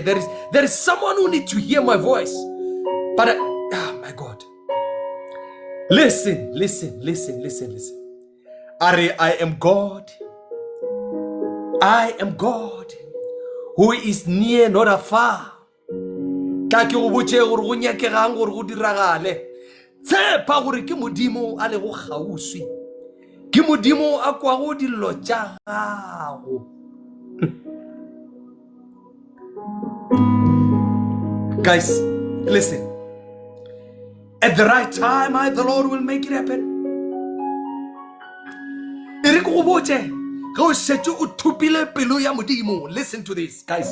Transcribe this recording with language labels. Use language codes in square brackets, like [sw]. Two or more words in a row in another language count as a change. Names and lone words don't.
[en] There is someone who needs to hear my voice. But oh my God. Listen. I am God. I am God who is near, not afar. [nso] Ka ke go botse gore go nyakegang gore go diragale. Tshepa gore ke modimo a le go gauswi. Ke modimo a kwa go dilo tša gago. [en] Guys, listen. At the right time, I, the Lord, will make it happen. Listen to this, guys.